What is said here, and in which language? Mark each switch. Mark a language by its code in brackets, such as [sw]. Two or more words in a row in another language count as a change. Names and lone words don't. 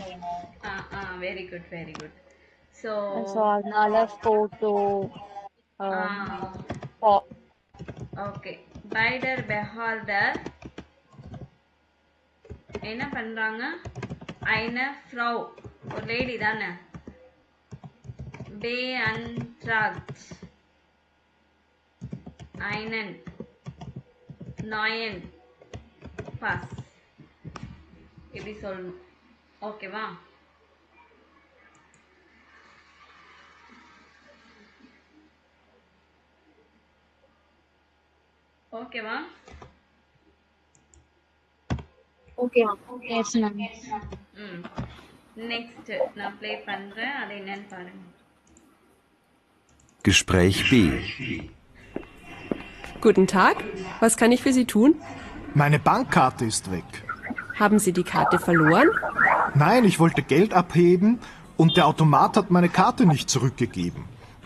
[en] very good very good. so [ta] அதனால போட்டோ. ஓகே, [de] bei der Behörde [ta] என்ன பண்றாங்க? [de] eine Frau, [ta] ஒரு லேடி தானே, [de] beantragt einen neuen Pass. [ta] இப்படி சொல்லணும். ஓகேவா? ஓகேவா? [en] Okay. Yes, ma'am. [ta] நெக்ஸ்ட் நான் ப்ளே பண்றேன், அது என்னன்னு பாருங்க. [de] Gespräch B. Guten Tag, was kann ich für Sie tun? Meine Bankkarte ist weg. Haben Sie die Karte verloren? Nein, ich wollte Geld abheben und der Automat hat meine Karte nicht zurückgegeben.